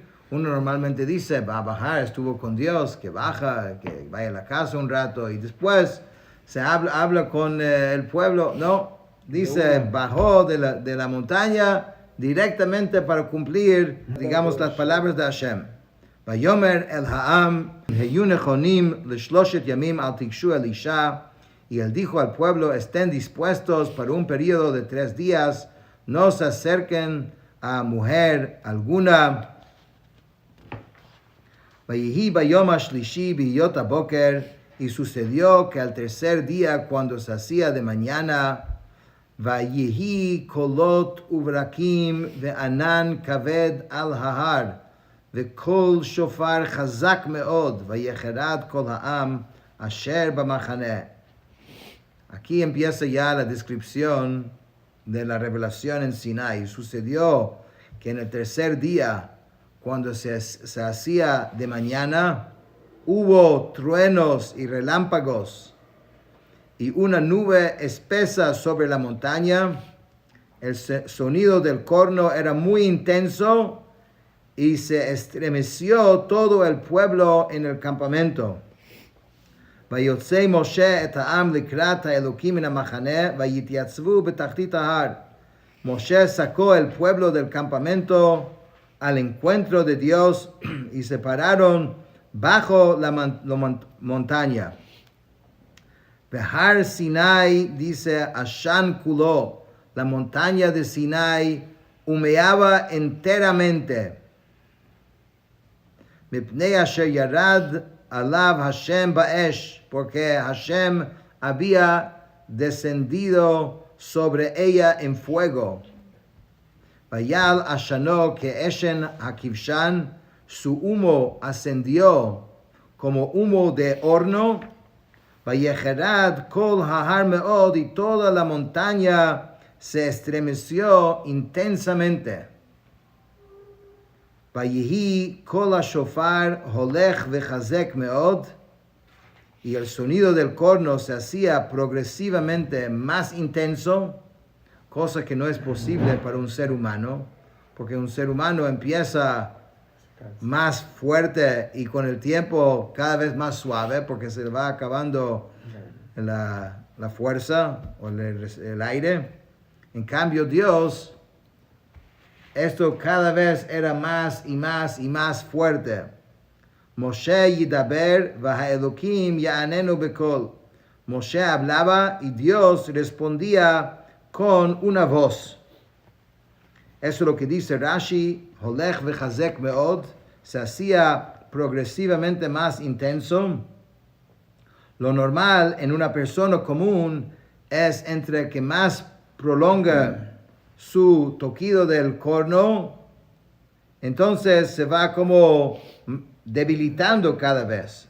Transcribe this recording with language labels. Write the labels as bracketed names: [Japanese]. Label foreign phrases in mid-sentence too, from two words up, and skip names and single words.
[Spanish] Uno normalmente dice, va a bajar, estuvo con Dios, que baja, que vaya a la casa un rato y después se habla con el pueblo. No, dice, bajó de la montaña directamente para cumplir, digamos, las palabras de Hashem. [Hebrew] ויאמר אל העם היו נכנים לשלשת ימים אל תגשו אל אשה. [Spanish] Y él dijo al pueblo, estén dispuestos para un periodo de 3 días, no se acerquen a mujer alguna. [Hebrew] ויהי ביום השלישי בהית הבקר. [Spanish] Y sucedió que al 3er día, cuando se hacía de mañana, [Hebrew] ויהי קלת וברקים וענן כבד על ההר. וכל שופר חזק מאוד, ויחרד כל העם אשר במחנה. [Spanish] Aquí empieza ya la descripción de la revelación en Sinai. Sucedió que en el 3er día, cuando se hacía de mañana, hubo truenos y relámpagos y una nube espesa sobre la montaña. El sonido del corno era muy intenso y se estremeció todo el pueblo en el campamento. [Hebrew] ויוצא משה את העם לקראת האלוקים מן המחנה, ויתייצבו בתחתית ההר. [Spanish] Moshe sacó el pueblo del campamento al encuentro de Dios y se pararon bajo la montaña. Behar Sinai, dice [Hebrew] עשן כלו, [Spanish] la montaña de Sinai humeaba enteramente. [Hebrew] מפני אשר ירד עליו השם באש, [Spanish] porque Hashem había descendido sobre ella en fuego. [Hebrew] ויעל עשנו כעשן הכבשן, [Spanish] su humo ascendió como humo de horno. [Hebrew] ויחרד כל ההר מאד, [Spanish] y toda la montaña se estremeció intensamente. [Hebrew] ויהי קול השופר הולך וחזק מאד, [Spanish] y el sonido del corno se hacía progresivamente más intenso, cosa que no es posible para un ser humano, porque un ser humano empieza más fuerte y con el tiempo cada vez más suave, porque se va acabando la fuerza o el aire. En cambio, Dios, esto cada vez era más y más y más fuerte. [Hebrew] משה ידבר והאלקים יעננו בקול. [Spanish] Moshe hablaba y Dios respondía con una voz. Eso es lo que dice Rashi, [Hebrew] הולך וחזק מאד, [Spanish] se hacía progresivamente más intenso. Lo normal en una persona común es entre que más prolonga su toquido del corno, entonces se va como debilitando cada vez.